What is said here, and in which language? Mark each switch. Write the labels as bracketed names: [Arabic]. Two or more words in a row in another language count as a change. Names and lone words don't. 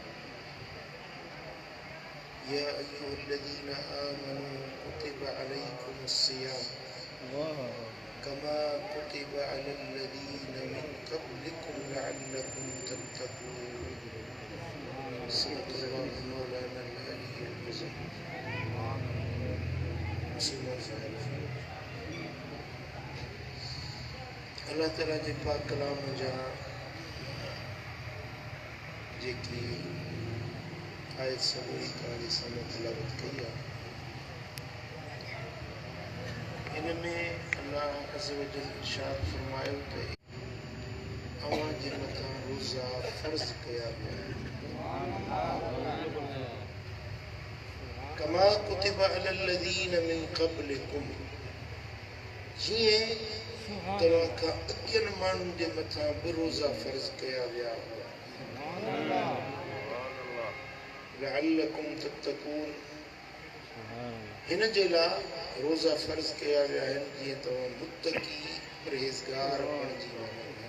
[Arabic] يا أيها الذين آمنوا كتب عليكم الصيام كما كتب على الذين من قبلكم لعلكم تتقون. صدق الله مولانا العلي العظيم. [Sindhi] अल्लाह ताला जे पाक कलाम जा जेकी आयत सभई तव्हांजे साम्हूं तिलावत कई आहे, इन में [Arabic] الله عز وجل [Sindhi] इरशाद फरमायो त अवां जे मथां रोज़ा फ़र्ज़ कया विया [Arabic] كما كتب على الذين من قبلكم, [Sindhi] जीअं तव्हां खां अॻियनि माण्हुनि जे मथां बि रोज़ा फ़र्ज़ कया विया [Arabic] لعلكم تتقون. [Sindhi] हिन जे लाइ रोज़ा फ़र्ज़ कया विया आहिनि जीअं तव्हां मुत्तकी परहेज़गार बणिजी वञो।